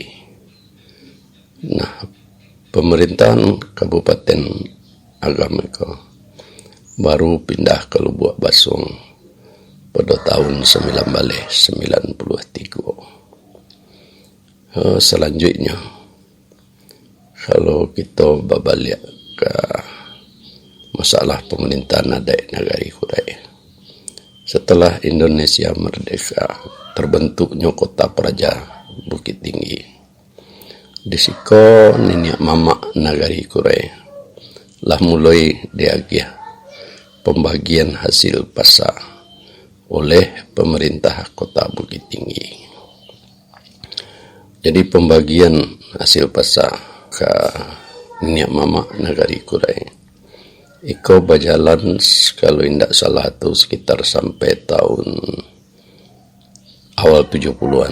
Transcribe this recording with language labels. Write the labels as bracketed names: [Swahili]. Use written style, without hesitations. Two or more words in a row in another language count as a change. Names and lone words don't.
[Indonesian] Nah, pemerintahan Kabupaten Agam baru pindah ke Lubuk Basung pada tahun 1993. Selanjutnya, kalau kita berbalik ke masalah pemerintahan adat Nagari Kurai, setelah Indonesia merdeka, terbentuknya kota praja Bukit Tinggi. [Minangkabau] Di siko nenek mama Nagari Kurai lah mulai diagih pembagian hasil pasar oleh pemerintah kota Bukit Tinggi. [Indonesian] Jadi pembagian hasil pasar ke nenek mama Nagari Kurai Iko berjalan kalau tidak salah itu sekitar sampai tahun awal 70-an.